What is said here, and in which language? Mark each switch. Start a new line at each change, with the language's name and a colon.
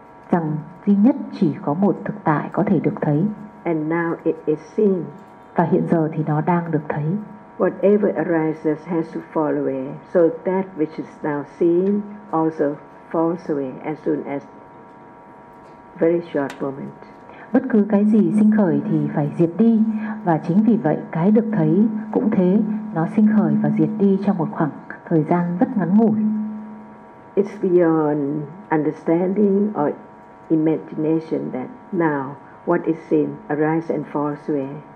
Vietnamese: Rằng duy nhất chỉ có một thực tại có thể được thấy.
English: And now it is seen.
Vietnamese: Và hiện giờ thì nó đang được thấy.
English: Whatever arises has to fall away, so that which is now seen also falls away as soon as very short moment.
Vietnamese: Bất cứ cái gì sinh khởi thì phải diệt đi, và chính vì vậy cái được thấy cũng thế, nó sinh khởi và diệt đi trong một khoảng thời gian rất ngắn ngủi.
English: It's beyond understanding or imagination that now what is seen arises and falls away.